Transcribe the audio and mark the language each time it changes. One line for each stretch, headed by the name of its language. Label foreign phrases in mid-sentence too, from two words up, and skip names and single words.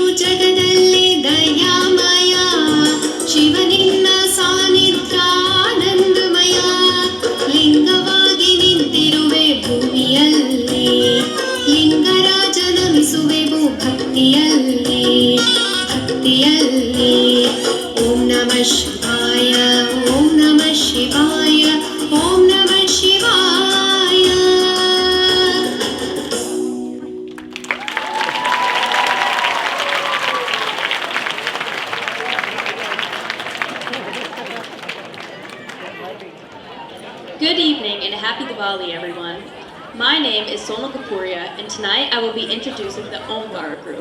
Kannada: ಜಗದಲ್ಲಿ ದಯಾಮಯ ಶಿವನಿನ್ನ ಸಾನ್ನಿಧ್ಯ ಆನಂದಮಯ ಲಿಂಗವಾಗಿ ನಿಂತಿರುವೆ ಭೂಮಿಯಲ್ಲಿ ಲಿಂಗರಾಜ ನಮಿಸುವೆವು ಭಕ್ತಿಯಲ್ಲಿ ಭಕ್ತಿಯಲ್ಲಿ
Sanskrit: ಓಂ ನಮಃ ಶಿವಾಯ ಓಂ ನಮಃ ಶಿವಾಯ ಓಂ ನಮಃ ಶಿವಾಯ
English: Good evening and happy Diwali, everyone. My name is Sonal Kapuria, and tonight I will be introducing the Omkar group.